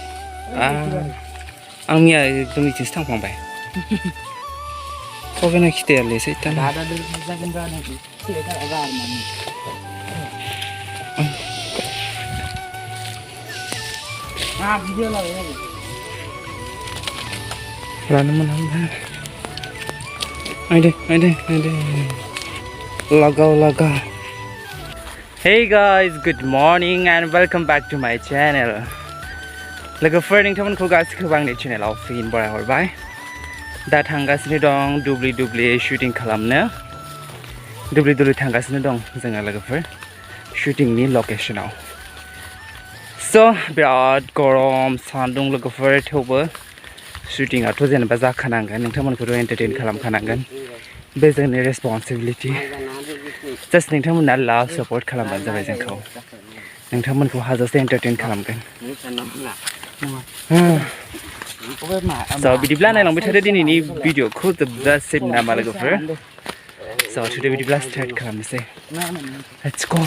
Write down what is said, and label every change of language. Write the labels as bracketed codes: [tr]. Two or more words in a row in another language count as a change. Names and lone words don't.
[brx] आं मैया एकदम इथिंसो थांफ्लांबाय खगेना खिथायालै सैतान लानो मोना laga. [en] Hey guys, good morning and welcome back to my channel. [brx] लोगोफोर नोंथांमोनखौ गासिखौबो आंनि चेनेलाव फैनो बरायहरबाय दा थांगासिनो दं दुब्लि शुटिं खालामनो दुब्लि थांगासिनो दं जोङो लोगोफोर शुटिंनि लकेशनाव स' बिराद गरम सान्दुं लोगोफोर थेवबो शुटिंआथ' जेनेबा जाखानांगोन नोंथांमोनखौथ' एन्टारटेन खालामखानांगोन बे जोंनि रेसपन्सिबिलिटि जास्ट नोंथांमोना [en] love support [brx] खालामबानो जाबाय जोंखौ नोंथांमोनखौ हाजासे एन्टारटेन खालामगोन स' बिदिब्ला नायलांबाय थादो दिनैनि भिडिअखौ जोबजासिम नामा लोगोफोर स' थुदो बिदिब्ला स्टार्ट खालामनोसै [en] let's go